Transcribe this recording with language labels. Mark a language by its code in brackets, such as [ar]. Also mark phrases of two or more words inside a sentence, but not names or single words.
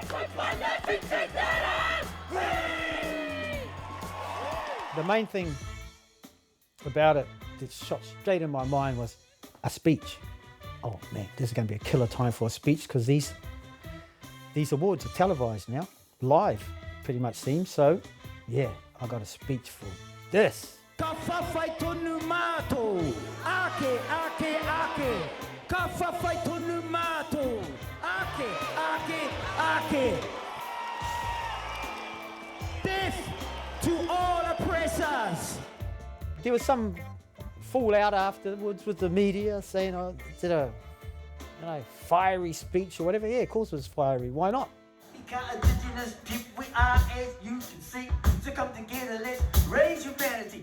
[en] The main thing about it that shot straight in my mind was a speech. Oh man, this is going to be a killer time for a speech, because these awards are televised now, live, pretty much seems. So, yeah, I got a speech for this. [mi] Ka whawhai tonu mātou. Ake, ake, ake. Ka whawhai tonu mātou. Ake, ake, ake. [en] Death to all oppressors. There was some fallout afterwards with the media saying I did a fiery speech or whatever. Yeah, of course it was fiery. Why not? Indigenous people, we are, as you can see, to come together, let's raise humanity.